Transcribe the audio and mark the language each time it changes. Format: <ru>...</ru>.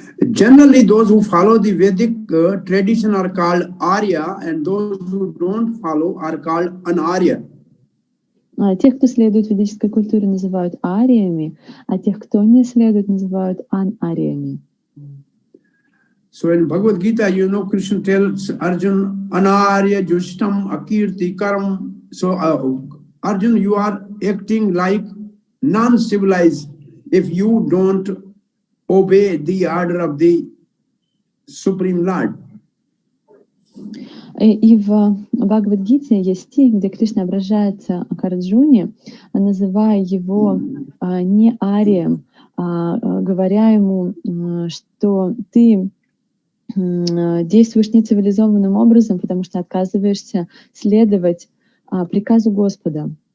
<en>Generally, those who follow the Vedic tradition are called Arya, and those who don't follow are called Anarya.</en> <ru>Тех, кто следует ведической культуре, называют ариями, а тех, кто не следует, называют анариями.</ru> <en>So in Bhagavad Gita, you know, Krishna tells Arjun,</en> <sa>Anarya Jushtam Akirti Karam.</sa> <en>So Arjun, you are acting like non-civilized if you don't obey the order of the Supreme Lord.</en> <ru>И в Бхагавад-гите есть стих, где Кришна обращается к Арджуне, называя его не арием, говоря ему, что ты действуешь нецивилизованным образом, потому что отказываешься следовать приказу Господа.</ru>